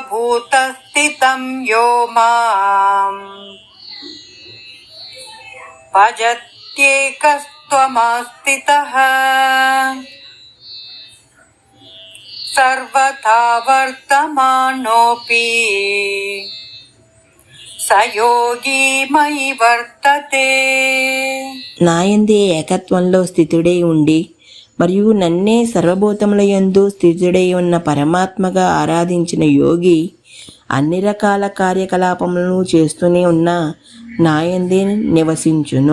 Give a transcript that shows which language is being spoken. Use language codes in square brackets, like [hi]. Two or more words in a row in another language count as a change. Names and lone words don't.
[sa] सर्वभूतस्थितं यो मां भजत्येकस्त्वमस्थितः सर्वथा वर्तमानोऽपि स योगी मयि వర్తతే. [te] నాయందే ఏకత్వంలో స్థితుడై ఉండి మరియు నన్నే సర్వభూతముల యందు స్థితుడై ఉన్న పరమాత్మగా ఆరాధించిన యోగి అన్ని రకాల కార్యకలాపములను చేస్తూనే ఉన్న నాయందే నివసించును.